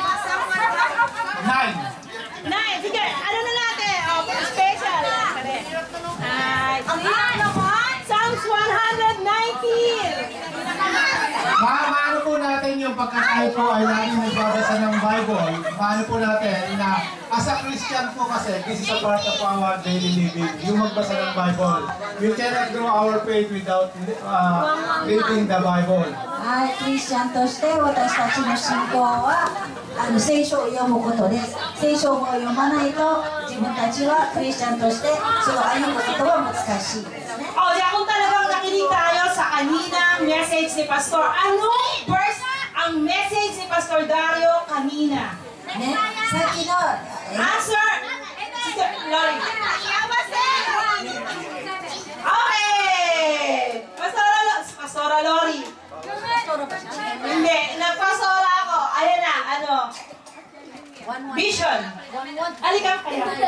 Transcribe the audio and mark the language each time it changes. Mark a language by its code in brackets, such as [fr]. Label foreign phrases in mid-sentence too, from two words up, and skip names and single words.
[tl] 9. Sige, ano na natin? Special. Psalms 119. Maano po natin yung pagkakalit po ay lagi nagbabasa ng Bible. Maano po natin na [en] as a Christian [tl] po kasi, [en] this is a part of our daily living. [tl] Yung magbasa ng Bible. [en] We cannot grow our faith without reading the Bible. [ja] はい、クリスチャンとして私たちの信仰は聖書を読むことです。聖書を読まないと自分たちはクリスチャンとしてその歩むことは難しいですね。 [tl] Kung talagang nakinig tayo sa kaninang message ni Pastor, anong verse ang message ni Pastor Dario kanina? [ja] ね、さっきの [en] Answer! Sister Lori. Okay! [tl] Pastora Lori. Hindi, nagpasora ako. Ayan na, Vision. Halika kaya.